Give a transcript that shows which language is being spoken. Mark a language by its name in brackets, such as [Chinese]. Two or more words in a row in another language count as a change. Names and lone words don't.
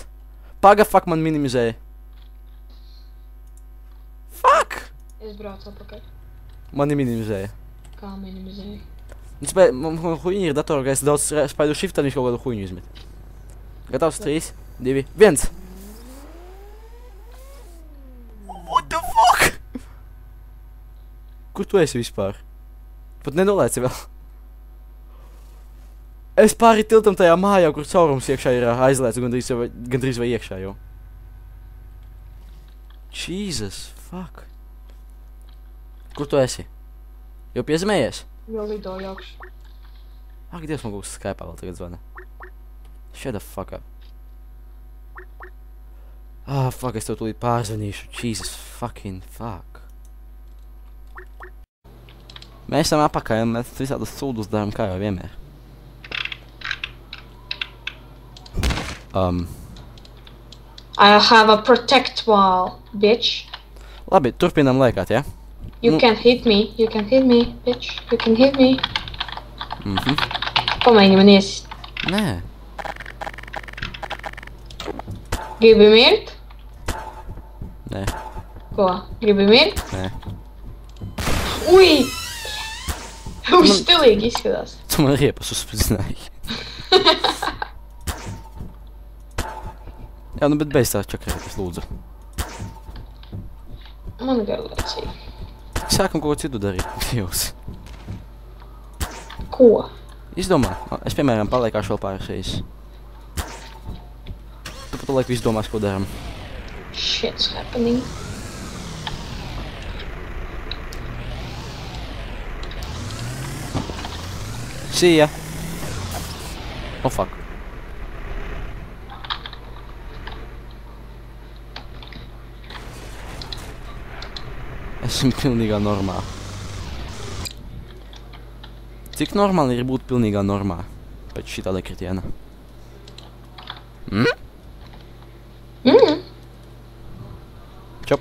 [Latvian] Paga, fuck, man minimizēja. Fuck! Es braucu atpakaļ. Mani minimizēja. Kā minimizēju? Man huīņi ir datorā, ka es daudz spaidu shift, tad viņš kaut kādu huīņu izmet. Gatavs? 3, 2, 1. [English] What the fuck? [Latvian] Kur tu esi vispār? Pat nenolēci vēl. Es pāri tiltam tajā mājā, kur caurums iekšā ir aizliets, gandrīz vai iekšā jau. [English] Jesus, fuck. [Latvian] Kur tu esi? Jau piezemējies? Jau lidoju augšu. Ak, Dievs, man kaut kas Skype'ā vēl tagad zvana. [English] Shut the fuck up. Ah, fuck, [Latvian] es tev tūlīt pārzvanīšu. [English] Jesus fucking fuck. [Latvian] Mēs esam apakaļ un mēs visādas sūdus darām kā jau vienmēr. [English] I have a protect wall, bitch. [Latvian] Labi, turpinām lēkāt, ja? [English] You can hit me, bitch. You can hit me. [Latvian] Pamēģini man iesist. Nē. Gribi mirt? Nē. Ko? Gribi mirt? Nē. Ui! Uz stilīgi izskatās. Tu man riepas uzspridzināji. Jā, nu bet beidz tā čakarēties, lūdzu. Man garlaicīgi. Sākam kaut ko citu darīt, Dievs. Ko? Izdomā. Es, piemēram, paliekāšu vēl pāris reizes. Tu pat laiku izdomās, ko daram. [English] Shit's happening. See ya. Oh, fuck. [Latvian] Esmu pilnīgā normā. Cik normāli ir būt pilnīgā normā pēc šitāda kritiena? Čop.